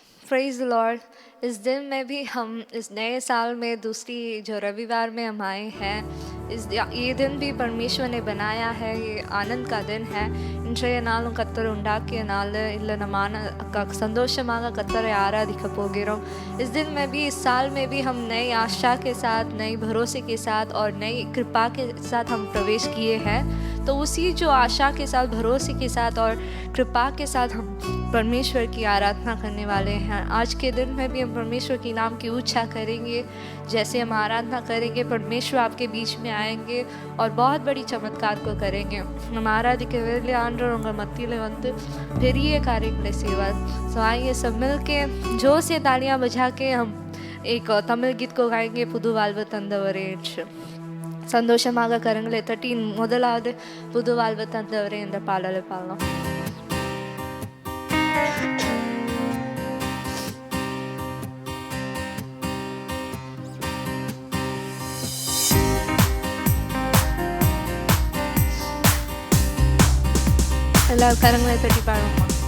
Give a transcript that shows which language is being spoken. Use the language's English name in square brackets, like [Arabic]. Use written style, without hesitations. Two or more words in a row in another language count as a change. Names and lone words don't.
[English] Praise the Lord. [Hindi] इस दिन में भी हम इस नए साल में दूसरी जो रविवार में हम आए हैं, ये दिन भी परमेश्वर ने बनाया है। ये आनंद का दिन है। [Tamil] இன்றைய நாளும் கர்த்தர் உண்டாக்கிய நாள் இல்லை संतोषமாக கர்த்தரை ஆராதிக்க போகிறோம்। [Hindi] इस दिन में भी, इस साल में भी हम नई आशा के साथ, नई भरोसे के साथ और नई कृपा के साथ हम प्रवेश किए हैं। तो उसी जो आशा के साथ, भरोसे के साथ और कृपा के साथ हम परमेश्वर की आराधना करने वाले हैं। आज के दिन में भी हम परमेश्वर के नाम की ऊंचा करेंगे। जैसे हम आराधना करेंगे, परमेश्वर आपके बीच में आएंगे और बहुत बड़ी चमत्कार को करेंगे। [Tamil] हम आराधिக்க வேளையிலே ஆண்டவர் உங்கள் மத்தியில் வந்து பெரிய காரியங்களை செய்வார்। [Hindi] सो आइए सब मिल के जोर से तालियां बजा के हम एक तमिल गीत को गाएंगे, [Tamil] புது வாழ்வு தந்தவரே என்று। சந்தோஷமாக கரங்களை தட்டி முதலாவது புது வாழ்வு தந்தவரே என்ற பாடலை பாடலாம்। எல்லாரும் கரங்களை தட்டி பாடுவோமா?